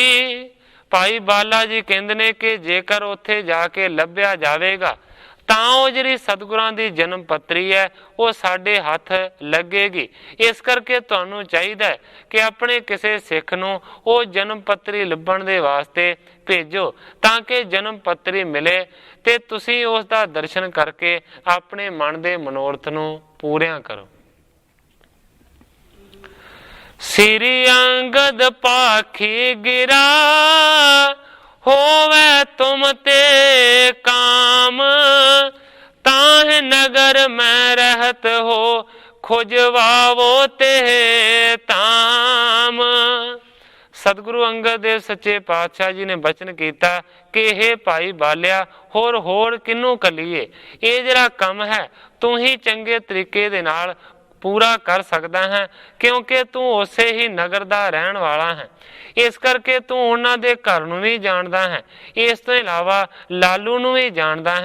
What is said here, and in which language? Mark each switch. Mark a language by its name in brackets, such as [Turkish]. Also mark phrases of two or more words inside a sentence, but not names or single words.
[Punjabi] ਭਾਈ ਬਾਲਾ ਜੀ ਕਹਿੰਦੇ ਨੇ ਕਿ ਜੇਕਰ ਉੱਥੇ ਜਾ ਕੇ ਲੱਭਿਆ ਜਾਵੇਗਾ ਤਾਂ ਜਿਹੜੀ ਸਤਿਗੁਰਾਂ ਦੀ ਜਨਮ ਪੱਤਰੀ ਹੈ ਉਹ ਸਾਡੇ ਹੱਥ ਲੱਗੇਗੀ। ਇਸ ਕਰਕੇ ਤੁਹਾਨੂੰ ਚਾਹੀਦਾ ਹੈ ਕਿ ਆਪਣੇ ਕਿਸੇ ਸਿੱਖ ਨੂੰ ਉਹ ਜਨਮ ਪੱਤਰੀ ਲੱਭਣ ਦੇ ਵਾਸਤੇ ਭੇਜੋ ਤਾਕਿ ਜਨਮ ਪੱਤਰੀ ਮਿਲੇ ਤੇ ਤੁਸੀਂ ਉਸ ਦਾ ਦਰਸ਼ਨ ਕਰਕੇ ਆਪਣੇ ਮਨ ਦੇ ਮਨੋਰਥ ਨੂੰ ਪੂਰਿਆਂ ਕਰੋ। [Braj] श्री अंगद पाखी गिरा, होवे तुम ते काम, ताह नगर में रहत हो, खोजवावो ते ताम। [Punjabi] ਸਤਿਗੁਰੂ ਅੰਗਦ ਦੇਵ ਸੱਚੇ ਪਾਤਸ਼ਾਹ ਜੀ ਨੇ ਬਚਨ ਕੀਤਾ ਕਿ ਹੇ ਭਾਈ ਬਾਲਿਆ, ਹੋਰ ਕਿਨੂੰ ਕਹੀਏ, ਇਹ ਜ਼ਰਾ ਕੰਮ ਹੈ ਤੂੰ ਹੀ ਚੰਗੇ ਤਰੀਕੇ ਦੇ ਨਾਲ ਪੂਰਾ ਕਰ ਸਕਦਾ ਹੈਂ, ਕਿਉਂਕਿ ਤੂੰ ਉਸੇ ਹੀ ਨਗਰ ਦਾ ਰਹਿਣ ਵਾਲਾ ਹੈਂ। ਇਸ ਕਰਕੇ ਤੂੰ ਉਨ੍ਹਾਂ ਦੇ ਘਰ ਨੂੰ ਵੀ ਜਾਣਦਾ ਹੈਂ, ਇਸ ਤੋਂ ਇਲਾਵਾ ਲਾਲੂ ਨੂੰ ਵੀ ਜਾਣਦਾ ਹੈਂ।